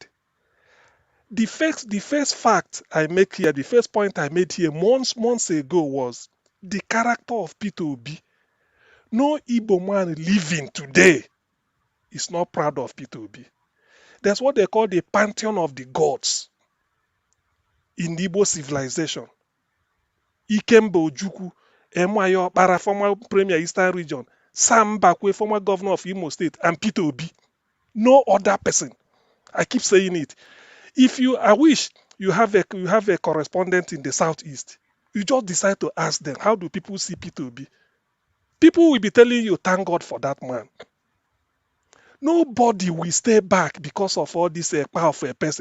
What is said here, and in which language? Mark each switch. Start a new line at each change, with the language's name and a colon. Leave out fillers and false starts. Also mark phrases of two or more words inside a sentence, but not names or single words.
English: The first fact I make here, the first point I made here months ago was the character of Peter Obi. No Igbo man living today is not proud of Peter Obi. That's what they call the pantheon of the gods in the Igbo civilization. Ikemba Ojukwu, Emeayo Okpara, former Premier Eastern Region, Sam Mbakwe, former governor of Imo State, and Peter Obi. No other person. I keep saying it. I wish you have a correspondent in the Southeast. You just decide to ask them, how do people see Peter Obi? People will be telling you, thank God for that man. Nobody will stay back because of all this power of a person.